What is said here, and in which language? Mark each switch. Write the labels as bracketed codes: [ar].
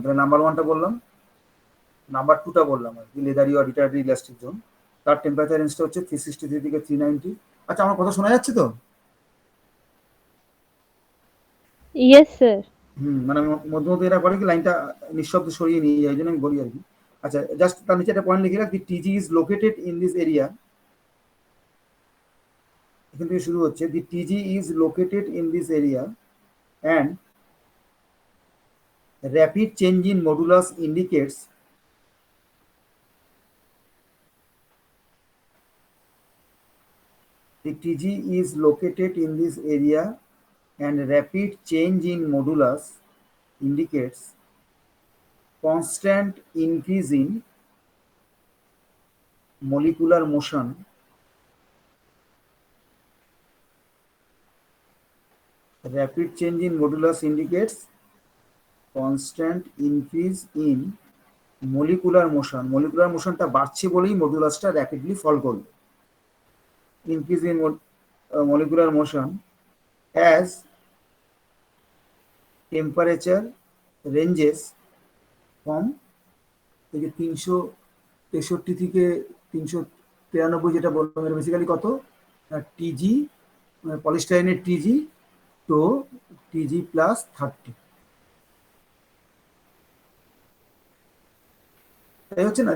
[bn] তাহলে নাম্বার 1টা বললাম, নাম্বার 2টা বললাম আর কি, লেদারি অর রিটার্ডারি ইলাস্টিক জোন, তার টেম্পারেচার রেঞ্জটা হচ্ছে 363 থেকে 390। আচ্ছা, আমার কথা শোনা যাচ্ছে তো? [en] Yes, sir. [bn] মানে মধ্যে মধ্যে এরা করে কি লাইনটা নিঃশব্দে সরিয়ে নিয়ে যায়, এই জন্য আমি বলি আর কি। আচ্ছা, জাস্ট তার নিচে একটা পয়েন্ট লিখে রাখ, [en] TG is located in this area. [bn] এখান থেকে শুরু হচ্ছে, [en] The TG is located in this area and rapid change in modulus indicates the TG is located in this area and rapid change in modulus indicates constant increase in molecular motion rapid change in modulus indicates constant increase in molecular motion। [bn] molecular motionটা বাড়ছে বলেই মডুলাসটা rapidly ফল করবে। [en] increase in molecular motion as temperature ranges from [bn] এই যে 363 থেকে 393 যেটা বললাম, এর basically কত, টিজি পলিস্টাইরিনের টিজি তো টিজি প্লাস 30, তাই হচ্ছে না।